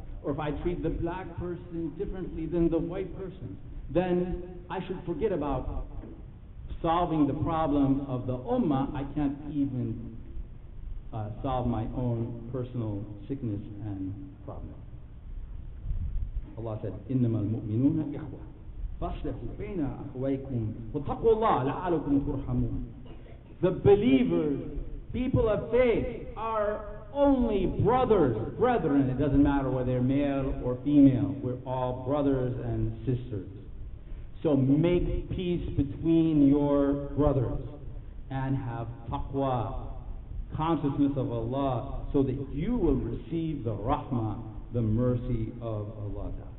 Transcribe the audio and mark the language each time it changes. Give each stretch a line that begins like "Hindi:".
English: or if I treat the black person differently than the white person, then I should forget about solving the problem of the ummah. I can't even solve my own personal sickness and problem. Allah said,
Arabic: إِنَّمَا الْمُؤْمِنُونَ إِخْوَةٌ فَأَصْلِحُوا بَيْنَ أَخَوَيْكُمْ وَاتَّقُوا اللَّهَ لَعَلَّكُمْ تُرْحَمُونَ.
English: The believers, people of faith, are only brethren. It doesn't matter whether they're male or female. We're all brothers and sisters. So make peace between your brothers and have taqwa, consciousness of Allah, so that you will receive the rahmah, the mercy of Allah.